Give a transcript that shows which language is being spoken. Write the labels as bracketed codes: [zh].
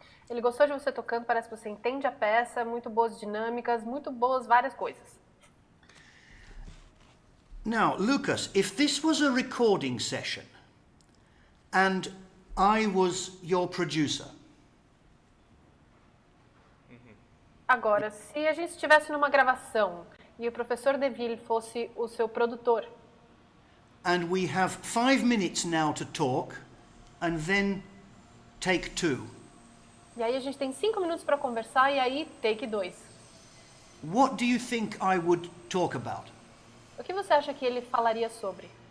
[pt] Ele gostou de você tocando, parece que você entende a peça, muito boas dinâmicas, muito boas várias coisas. [en] Now, Lucas, if this was a recording session and I was your producer. [pt] Agora, se a gente estivesse numa gravação e o professor Deville fosse o seu produtor. [en] And we have 5 minutes now to talk, and then take 2. [pt] E aí a gente tem 5 minutos para conversar e aí take 2. [en] What do you think I would talk about? [pt] O que você acha que ele falaria sobre?